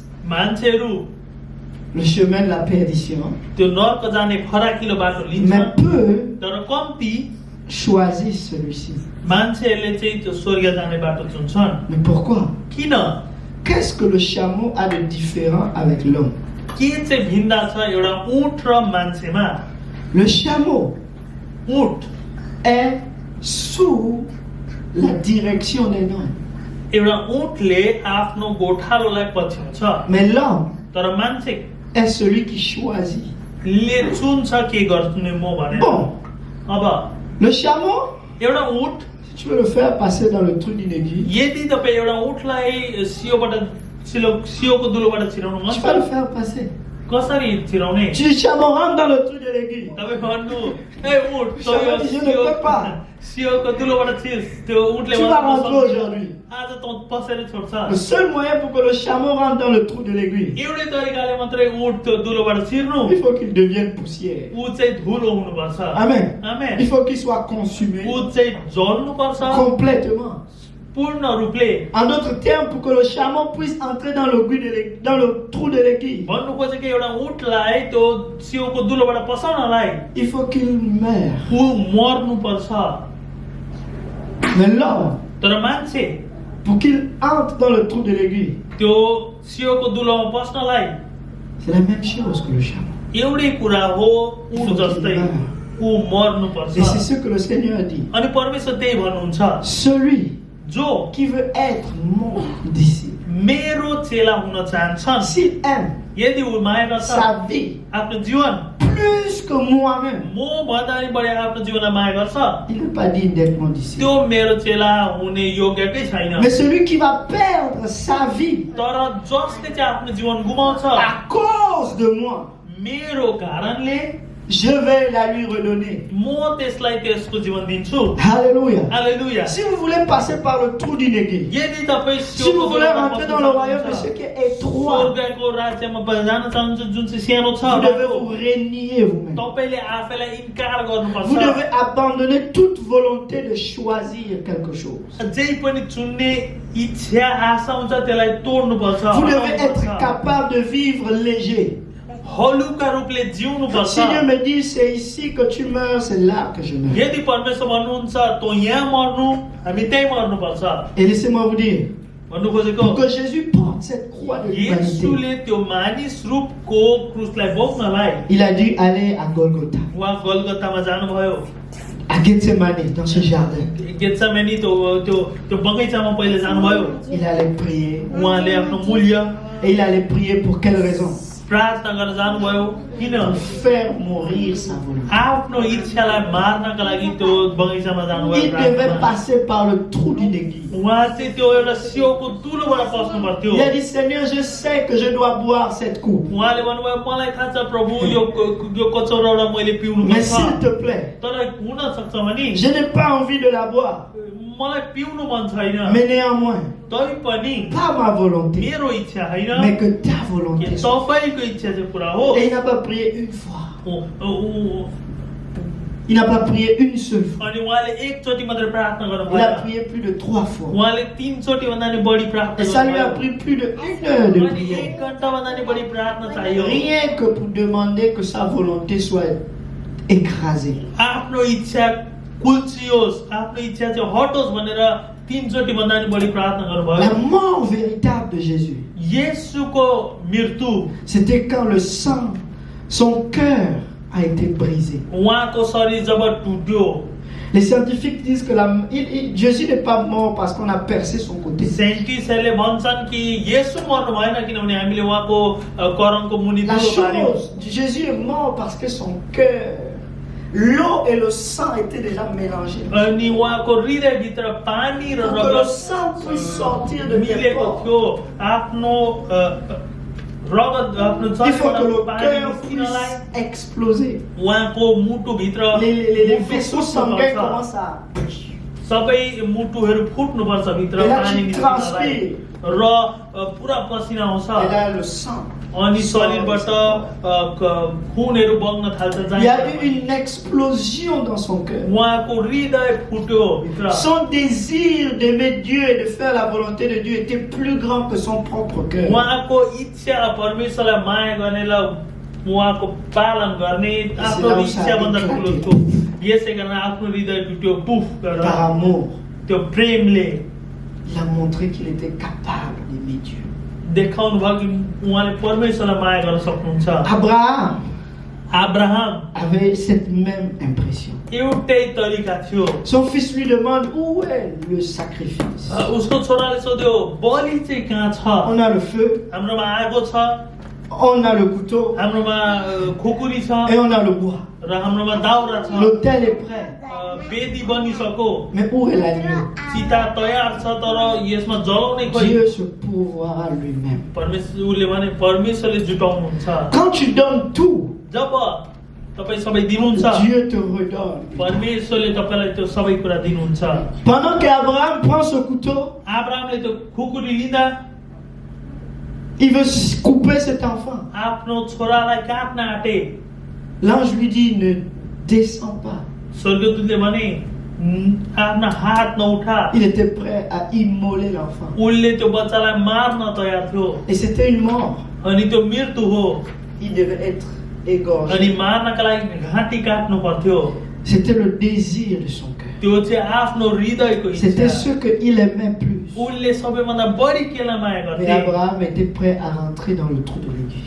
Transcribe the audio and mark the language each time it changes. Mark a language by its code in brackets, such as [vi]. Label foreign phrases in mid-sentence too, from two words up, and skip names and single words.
[ne] मान्छेहरू [fr] le chemin de la perdition, [ne] त्यो नर्क जाने फराकिलो बाटो [fr] mais [ne] लिन्छ [fr] peu [ne] तर कम्ती [fr] choisissent celui-ci. [ne] मान्छेहरूले चाहिँ त्यो स्वर्ग जाने बाटो चुन्छन् [fr] Mais pourquoi? [ne] किन [fr] Qu'est-ce que le chameau a de différent avec l'homme? [ne] के चाहिँ भिन्दा छ एउटा ऊँट र मान्छेमा [fr] Le chameau [ne] ऊँट [fr] est sous la direction d'un homme. [ne] एउटा ऊँटले आफ्नो गोठालोलाई पछ्याउँछ [fr] Mais l'homme [ne] तर मान्छे [fr] est celui qui choisit. [ne] ले चुन्छ के गर्ने म भनेर [fr] Bon, [ne] अब [fr] le chameau, [ne] एउटा ऊँट [fr] si tu veux le faire passer dans le trou d'une aiguille, [ne] यदि तपाईँ एउटा ऊँटलाई सियोको दुलोबाट छिराउनु मन [fr] tu [ne] छ [fr] vas le faire passer. [ne] कसरी छिराउने [fr] Tu dis chameau, rentre dans le trou de l'aiguille. [ne] तपाईँ भन्नु ए ऊँट तँ यो [fr] Je ne peux pas. [ne] सियोको दुलोबाट छिर्स त्यो ऊँटले [fr] Tu vas [ne] भन्नु [fr] rentrer [ne] सक्छ। [fr] aujourd'hui. [ne] आज त पसेर छोड्छ [fr] Le seul moyen pour que le chameau rentre dans le trou de l'aiguille, [ne] एउटै तरिकाले मात्रै ऊँट त्यो दुलोबाट छिर्नु [fr] il faut qu'il devienne poussière. [ne] ऊ चाहिँ धुलो हुनुपर्छ [fr] Amen. [ne] आमेन [fr] Il faut qu'il soit consumé [ne] ऊ चाहिँ जल्नुपर्छ [fr] complètement. [ne] पूर्ण रूपले [fr] En d'autres termes, pour que le chameau puisse entrer dans dans le trou de l'aiguille, [ne] भन्नु खोजेको एउटा ऊँटलाई त्यो सियोको दुलोबाट पसाउनलाई [fr] il faut qu'il meure. [ne] ऊ मर्नुपर्छ [fr] Mais l'homme, [ne] तर मान्छे [fr] pour qu'il entre dans le trou de l'aiguille, [ne] त्यो सियोको दुलोमा पस्नलाई [fr] c'est la même chose que le chameau. [ne] एउटै कुरा हो ऊँट जस्तै ऊ मर्नुपर्छ [fr] Et c'est ce que le Seigneur dit. [ne] अनि परमेश्वर त्यही भन्नुहुन्छ [fr] Celui [ne] जो [fr] qui veut être mon disciple, [ne] मेरो चेला हुन चाहन्छन् [fr] s'il aime [ne] यदि ऊ माया गर्छ [fr] sa vie [ne] आफ्नो जीवन [fr] plus que moi-même, [ne] म भन्दा पनि बढी आफ्नो जीवनलाई माया गर्छ [fr] il n'est pas digne d'être mon disciple. [ne] त्यो मेरो चेला हुने योग्यकै छैन [fr] Mais celui qui va perdre sa vie [ne] तर जसले चाहिँ आफ्नो जीवन गुमाउँछ [fr] à cause de moi, [ne] मेरो कारणले [fr] je vais la lui redonner. [ne] म त्यसलाई त्यसको जीवन दिन्छु। [fr] Alléluia. [ne] हालेलुया। [fr] Si vous voulez passer par le trou du négué, [ne] यदि तपाईँ [fr] si vous voulez rentrer dans le royaume de ce qui est étroit, [ne] स्वर्गको राज्यमा जान चाहनुहुन्छ जुन चाहिँ सानो छ, [fr] vous devez vous renier vous-même. [ne] तपाईले आफैलाई इन्कार गर्नुपर्छ। [fr] Vous devez abandonner toute volonté de choisir quelque chose. [ne] जे पनि चुन्ने इच्छा आशा हुन्छ त्यसलाई तोड्नुपर्छ। [fr] Vous devez être capable de vivre léger. [ne] हलुका रूपले जिउनुपर्छ। [fr] Si Dieu me dit c'est ici que tu meurs, c'est là que je meurs. [ne] यदि परमेश्वर भन्नुहुन्छ तँ यहाँ मर्नु, हामी त्यही मर्नुपर्छ [fr] Et laissez-moi vous dire, [ne] भन्नु खोजेको। [fr] pour que Jésus porte cette croix de l'humanité, [ne] येशूले त्यो मानिस रूपको क्रुसलाई बोक्नलाई [fr] il a dû aller à Golgotha, [ne] उहाँ गलगत्तामा जानुभयो। [fr] à Gethsemane, dans ce jardin. [ne] गेत्सेमानी त्यो बगैँचामा पहिले जानुभयो। [fr] Il allait prier. [ne] उहाँले आफ्नो मूल्य [fr] Et il allait prier pour quelle raison? [ne] प्रार्थना गर्न जानुभयो। किन? [fr] Pour faire mourir sa volonté. [ne] आफ्नो इच्छालाई मार्नका लागि त्यो बगैँचामा जानुभयो। [fr] Il devait passer par le trou du négué. [ne] उहाँ चाहिँ त्यो एउटा सियोको तुलोबाट पस्नु पर्थ्यो। [fr] Il a dit, Seigneur, je sais que je dois boire cette coupe. [ne] उहाँले भन्नुभयो मलाई थाहा छ प्रभु यो कचौराबाट मैले पिउनु [fr] Mais [ne] पर्छ, [fr] s'il te plaît, [ne] तर हुन सक्छ भने [fr] je n'ai pas envie de la boire. [ne] मलाई पिउनु मन छैन, [fr] Mais néanmoins, [ne] तै पनि [fr] pas ma volonté, [ne] मेरो इच्छा होइन [fr] mais que ta [ne] कि [fr] volonté soit. [ne] तपाईँको इच्छा चाहिँ पुरा हो। [fr] Et il n'a pas prié une fois. [ne] अनि [fr] Il n'a pas prié une seule fois. [ne] उहाँले एकचोटि मात्रै प्रार्थना गर्नु [fr] Il a [ne] भयो। [fr] prié plus de 3 fois. [ne] उहाँले 3 चोटि भन्दा नि बढी प्रार्थना [fr] Et ça lui a [ne] गर्नुभयो। [fr] pris plus de 1 heure de [ne] अनि [fr] prière. [ne] 1 घण्टा भन्दा नि बढी प्रार्थना चाहियो। [fr] Rien que pour demander que sa volonté soit écrasée. [ne] आफ्नो इच्छा कुल्चियोस्, आफ्नो इच्छा चाहिँ हटोस् भनेर 3 चोटि भन्दा नि बढी प्रार्थना [fr] La [ne] गर्नुभयो। [fr] mort véritable de Jésus, [ne] येशूको मृत्यु, [fr] c'était quand le sang, son cœur a été brisé. [ne] उहाँको शरीर जब टुट्यो, [fr] Les scientifiques disent que Jésus n'est pas mort parce qu'on a percé son côté. [ne] साइन्टिस्टहरूले भन्छन् कि येशू मर्नु भएन किनभने हामीले उहाँको करणको मुनि [fr] La [ne] दुलो पार्यौं। [fr] chose, Jésus est mort parce que son cœur, l'eau et le sang étaient déjà mélangés. [ne] अनि उहाँको हृदयभित्र पानी र [fr] Pour que le [ne] रगत [fr] sang puisse sortir de tes [ne] मिलेको [fr] pores, [ne] थियो। आफ्नो रगत आफ्नो [fr] il faut que [ne] शरीरबाट [fr] le [ne] पानी [fr] cœur [ne] निस्किनलाई [fr] puisse exploser. [ne] उहाँको मुटुभित्र [fr] Les [ne] मुटु [fr] vaisseaux [ne] फुट्नुपर्छ। [fr] sanguins commencent à... [ne] सबै मुटुहरू फुट्नुपर्छ भित्र [fr] Et là, [ne] पानी [fr] tu [ne] निस्किनलाई [fr] transpires. [ne] र पुरा पसिना आउँछ। [fr] Et là, le sang. [ne] अनि शरीरबाट खुनहरू बग्न थाल्छ। [fr] Il y a eu une explosion dans son cœur. [ne] उहाँको हृदय फुट्यो भित्र। [fr] Son désir d'aimer Dieu et de faire la volonté de Dieu était plus grand que son propre cœur. [ne] उहाँको इच्छा परमेश्वरलाई माया गर्नेलाई उहाँको पालन गर्ने आफ्नो इच्छाभन्दा ठुलो थियो। यसै कारण आफ्नो हृदय टुट्यो पुफ गरेर। [fr] Par amour, [ne] त्यो प्रेमले [fr] il a montré qu'il était capable d'aimer Dieu. [ne] देखाउनु भयो कि उहाँले परमेश्वरलाई माया गर्न सक्नुहुन्छ। [fr] Abraham [ne] अब्राहम [fr] avait cette même impression. [ne] एउटै तरिका थियो। [fr] Son fils lui demande où est le sacrifice. [ne] उसको छोराले सोध्यो बलि चाहिँ कहाँ छ? [fr] On a le feu, [ne] हाम्रोमा आगो छ, [fr] on a le couteau [ne] हाम्रोमा खुकुरी छ [fr] et on a le bois. [ne] र हाम्रोमा दाउरा छ। [fr] L'autel est prêt. [ne] वेदी बनिसक्यो, [fr] Mais où est l'agneau? [ne] चिता तयार छ तर यसमा जलाउने खोइ। [fr] Dieu se pourvoira lui-même. [ne] परमेश्वरले भने परमेश्वरले जुटाउनुहुन्छ। [fr] Quand tu donnes tout, [ne] जब तपाईँ सबै दिनुहुन्छ [fr] Dieu te redonne. [ne] परमेश्वरले तपाईँलाई त्यो सबै कुरा दिनुहुन्छ। [fr] Pendant qu'Abraham prend ce couteau, [ne] अब्राहमले त्यो खुकुरी लिँदा [fr] il veut couper cet enfant. [ne] आफ्नो छोरालाई काट्न आँटे। [fr] L'ange lui dit ne descends pas. [ne] स्वर्गदूतले भने आफ्ना हात नउठा। [fr] Il était prêt à immoler l'enfant. [ne] उनले त्यो बच्चालाई मार्न तयार थियो। [fr] Et c'était une mort. [ne] अनि त्यो मृत्यु हो। [fr] Il devait être égorgé. [ne] अनि मार्नका लागि घाँटी काट्नु पर्थ्यो। [fr] C'était le désir de son cœur. [ne] त्यो चाहिँ आफ्नो हृदयको [fr] C'était [ne] इच्छा। [fr] ce qu'il aimait plus. [ne] उनले सबैभन्दा बढी केलाई माया [fr] Mais [ne] गर्थे। [fr] Abraham était prêt à rentrer dans le trou de l'aiguille.